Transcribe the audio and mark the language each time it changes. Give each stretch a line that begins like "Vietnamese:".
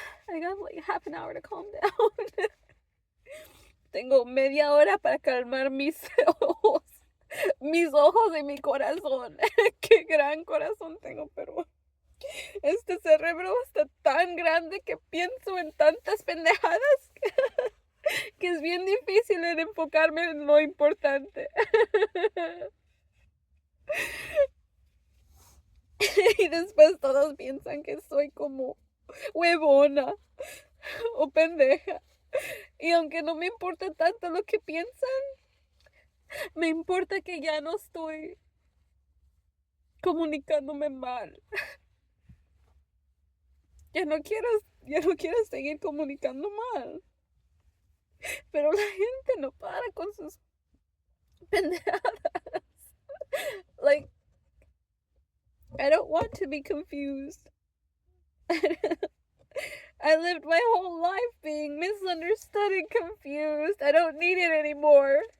English: I got like half an hour to calm down.
Spanish: Tengo media hora para calmar mis ojos. Mis ojos y mi corazón. Qué gran corazón tengo, pero este cerebro está tan grande que pienso en tantas pendejadas que es bien difícil en enfocarme en lo importante. Y después todos piensan que soy como huevona o pendeja. Y aunque no me importa tanto lo que piensan, me importa que ya no estoy comunicándome mal. Ya no quiero seguir comunicando mal. Pero la gente no para con sus pendejadas.
English: Like, I don't want to be confused. I lived my whole life being misunderstood getting confused. I don't need it anymore.